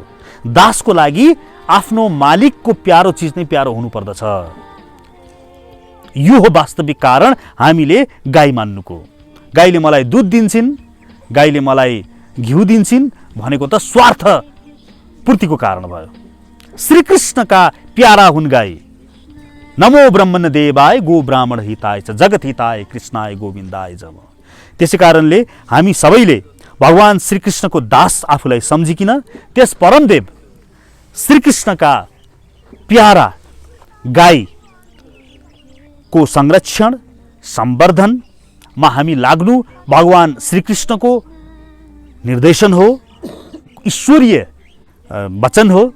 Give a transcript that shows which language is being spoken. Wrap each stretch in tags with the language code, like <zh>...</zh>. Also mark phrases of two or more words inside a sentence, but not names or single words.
<ne>दासको लागि आफ्नो मालिकको प्यारो चिज नै प्यारो हुनुपर्दछ। यो हो वास्तविक कारण हामीले गाई मान्नुको। गाईले मलाई दुध दिन्छन्, गाईले मलाई घिउ दिन्छन् भनेको त स्वार्थ पूर्तिको कारण भयो। श्रीकृष्णका प्यारा हुन् गाई।</ne> <sa>नमो ब्रह्मण्य देवाय गो ब्राह्मण हिताय च जगत हिताय कृष्णाय गोविन्दाय जम।</sa> <ne>त्यसै कारणले हामी सबैले भगवान श्रीकृष्णको दास आफूलाई सम्झिकिन त्यस परमदेव श्रीकृष्णका प्यारा गाईको संरक्षण सम्वर्धनमा हामी लाग्नु भगवान श्रीकृष्णको निर्देशन हो, ईश्वरीय वचन हो।</ne>